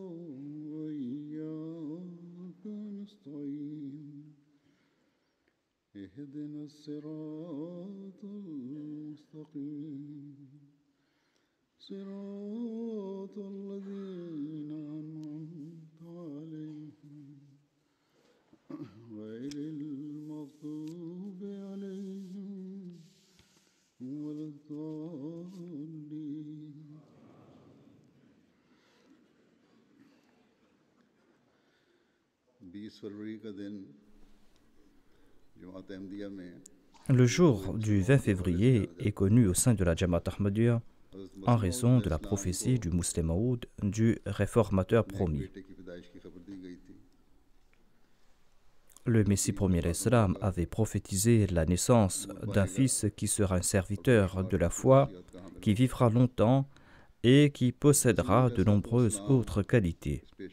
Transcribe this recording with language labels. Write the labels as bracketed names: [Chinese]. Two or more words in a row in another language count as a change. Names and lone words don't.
[Arabic] وإياك نستعين اهدنا الصراط المستقيم صراط الذين أنعمت عليهم غير المغضوب عليهم ولا الضالين. [Hindi] 20 फरवरी का दिन जमात अहमदिया में [French] Le jour du 20 février est connu au sein de la Jamaat Ahmadiyya en raison de la prophétie du Musleh Maud, du réformateur promis. Le Messie premier l'Islam avait prophétisé la naissance d'un fils qui sera un serviteur de la foi, qui vivra longtemps et qui possédera de nombreuses autres qualités.